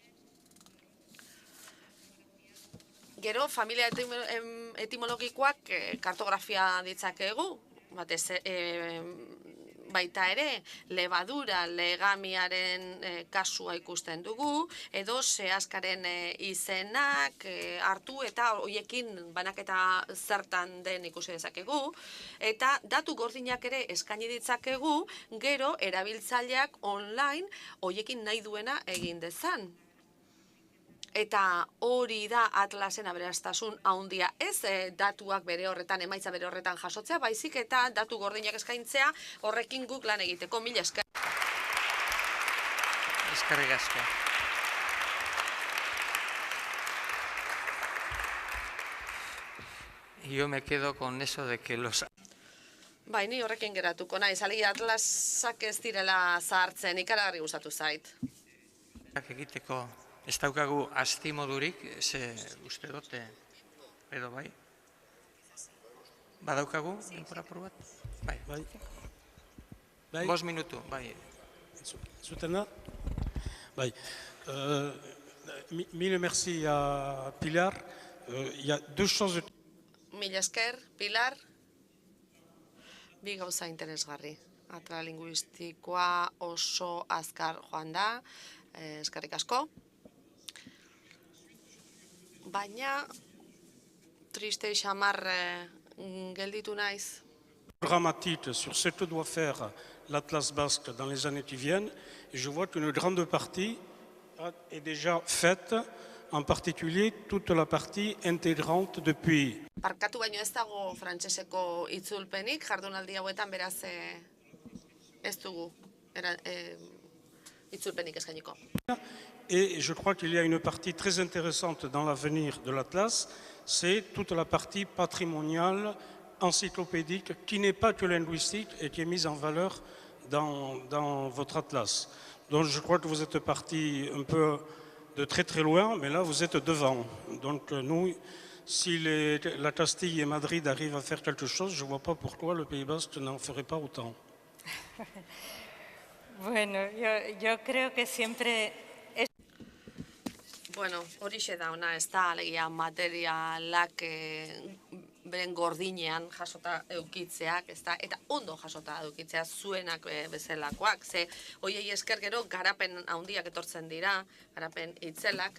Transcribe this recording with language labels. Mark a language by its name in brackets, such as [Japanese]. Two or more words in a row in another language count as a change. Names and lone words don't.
[Basque] Gero, familia etimologikoak kartografia ditzakegu, baita ere, lebadura legamiaren kasua ikusten dugu, edo zehazkaren izenak hartu eta hoiekin banaketa zertan den ikusi dezakegu, eta datu gordinak ere eskaini ditzakegu, gero erabiltzaileak online hoiekin nahi duena egin dezan. Eta hori da Atlasen aberastasun handia, ez datuak bere horretan, emaitza bere horretan jasotzea, baizik eta datu gordinak eskaintzea horrekin guk lan egiteko. Mila esker. Eskerrik asko. [Spanish] Yo me quedo con eso de que los... [Basque] Bai, ni horrekin geratuko naiz, alegia Atlasak ez direla zahartzen, ikaragarri gustatu zait. egiteko ez daukagu astimodurik, ze uste dute, edo bai? Badaukagu, denbora apur bat? Bai. Bai. 5 minutu, bai. Zuten da? Bai. [French] Mille merci à Pilar. Il y a deux choses. [Basque] Mila esker, Pilar. Bi gauza interesgarri. Atla linguistikoa oso azkar joan da, eskerrik asko. Baina, triste xamar gelditu naiz. [French] Dramatique sur ce que doit faire l'Atlas basque dans les années qui viennent. Et je vois qu'une grande partie est déjà faite, en particulier toute la partie intégrante depuis. [Basque] Barkatu baino ez dago frantseseko itzulpenik, jardunaldi hauetan beraz ez dugu itzulpenik eskainiko. [French] Et je crois qu'il y a une partie très intéressante dans l'avenir de l'Atlas, c'est toute la partie patrimoniale, encyclopédique, qui n'est pas que linguistique et qui est mise en valeur dans votre Atlas. Donc je crois que vous êtes parti un peu de très très loin, mais là vous êtes devant. Donc nous, si la Castille et Madrid arrivent à faire quelque chose, je ne vois pas pourquoi le Pays Basque n'en ferait pas autant. [Spanish] Bueno, yo creo que siempre... [Basque] Bueno, horixe da ona, ez da, alegia materialak beren gordinean jasota eukitzeak, ez da, eta ondo jasota eukitzeak zuenak bezalakoak, ze hoiei esker gero garapen handiak etortzen dira, garapen itzelak.